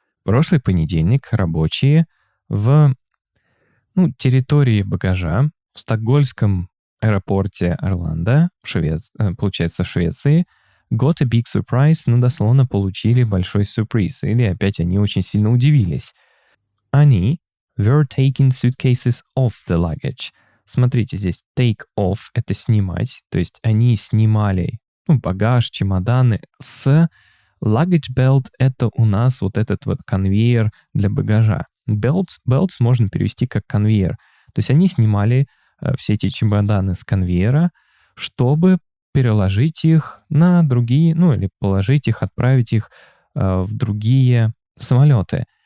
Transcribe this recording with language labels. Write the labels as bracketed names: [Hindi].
[Russian] Прошлый понедельник рабочие в территории багажа в стокгольмском аэропорте Орландо, получается в Швеции, [English] got a big surprise, [Russian] дословно получили большой сюрприз, или опять они очень сильно удивились. [English] Они were taking suitcases off the luggage. [Russian] Смотрите, здесь take off — это снимать, то есть они снимали багаж, чемоданы с luggage belt — это у нас вот этот вот конвейер для багажа. Belts можно перевести как конвейер. То есть они снимали все эти чемоданы с конвейера, чтобы переложить их на другие, или положить их, отправить их в другие самолеты.